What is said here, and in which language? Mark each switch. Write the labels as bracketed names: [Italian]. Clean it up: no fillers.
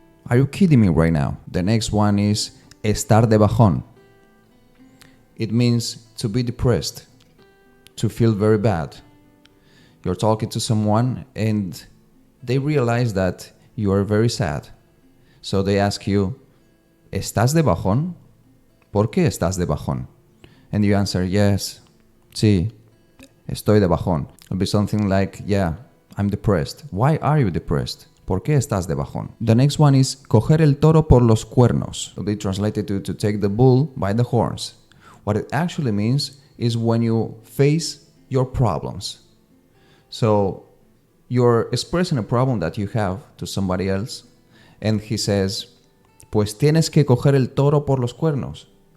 [English] Are you kidding me right now? The next one is [Spanish] estar de bajón. [English] It means to be depressed, to feel very bad. You're talking to someone and they realize that you are very sad. So they ask you, [Spanish] ¿estás de bajón? ¿Por qué estás de bajón? [English] And you answer, yes, [Spanish] sí, estoy de bajón. [English] It'll be something like, yeah, I'm depressed. Why are you depressed? [Spanish] ¿Por qué estás de bajón? [English] The next one is [Spanish] coger el toro por los cuernos. [English] It'll be translated to take the bull by the horns. What it actually means is when you face your problems. So you're expressing a problem that you have to somebody else, and he says, [Spanish] pues tienes que coger el toro por los cuernos.